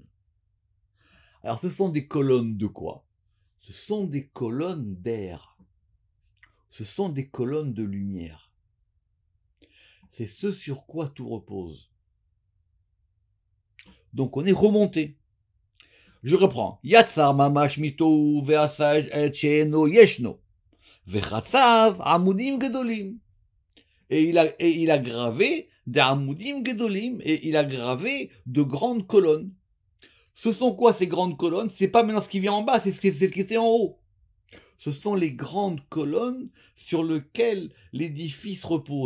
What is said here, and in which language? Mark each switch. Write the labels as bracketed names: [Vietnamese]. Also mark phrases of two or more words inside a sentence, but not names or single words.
[French] Alors ce sont des colonnes de quoi? Ce sont des colonnes d'air. Ce sont des colonnes de lumière. C'est ce sur quoi tout repose. Donc on est remonté. Je reprends. [Hebrew] יצר ממש מתהו ועשה את שאינו ישנו. וחצב עמודים גדולים. [French] Et il a gravé des [Hebrew] עמודים גדולים, [French] et il a gravé de grandes colonnes. Ce sont quoi ces grandes colonnes? C'est pas maintenant ce qui vient en bas, c'est ce qui était en haut. Ce sont les grandes colonnes sur lesquelles l'édifice repose.